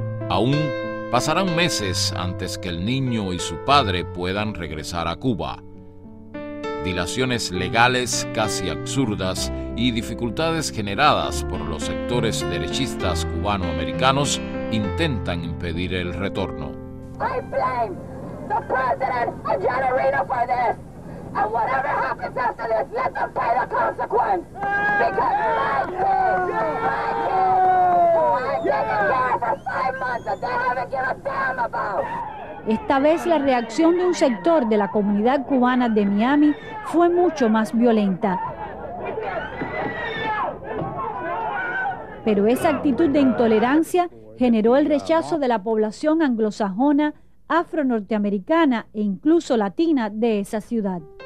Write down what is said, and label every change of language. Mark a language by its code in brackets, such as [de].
[es] Aún pasarán meses antes que el niño y su padre puedan regresar a Cuba. Dilaciones legales casi absurdas y dificultades generadas por los sectores derechistas cubanoamericanos intentan impedir el retorno. [en] I blame the president of Generino for this. And whatever happens after this, let them pay the consequence. Because my kids, who I've taken care of for 5 months that they haven't given a damn about. [es] Esta vez la reacción de un sector de la comunidad cubana de Miami fue mucho más violenta. Pero esa actitud de intolerancia generó el rechazo de la población anglosajona, afro-norteamericana e incluso latina de esa ciudad.